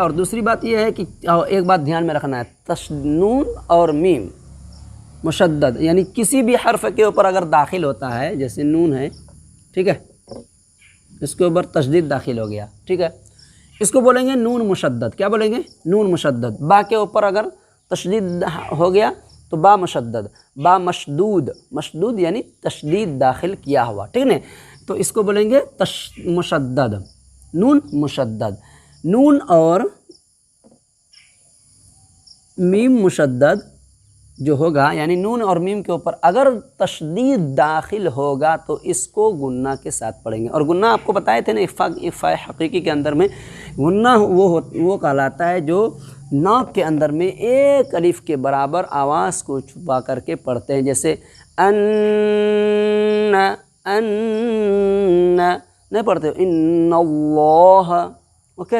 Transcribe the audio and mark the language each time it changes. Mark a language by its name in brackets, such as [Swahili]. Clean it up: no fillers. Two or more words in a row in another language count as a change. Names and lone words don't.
[Urdu] اور دوسری بات یہ ہے کہ ایک بات دھیان میں رکھنا ہے، نون اور میم مشدد، یعنی کسی بھی حرف کے اوپر اگر داخل ہوتا ہے، جیسے نون ہے، ٹھیک ہے، اس کے اوپر تشدید داخل ہو گیا، ٹھیک ہے، اس کو بولیں گے نون مشدد، کیا بولیں گے؟ نون مشدد۔ با کے اوپر اگر تشدید ہو گیا تو با مشدد، با مشدود، مشدود یعنی تشدید داخل کیا ہوا، ٹھیک ہے، تو اس کو بولیں گے مشدد، نون مشدد۔ نون اور میم مشدد جو ہوگا، یعنی نون اور میم کے اوپر اگر تشدید داخل ہوگا تو اس کو غنہ کے ساتھ پڑھیں گے، اور غنہ آپ کو بتائے تھے نا اخفاء حقیقی کے اندر میں، غنہ وہ کہلاتا ہے جو ناک کے اندر میں ایک الف کے برابر آواز کو چھپا کر کے پڑھتے ہیں، جیسے ان نہیں پڑھتے، [Arabic] ان اللہ، [Urdu] اوکے۔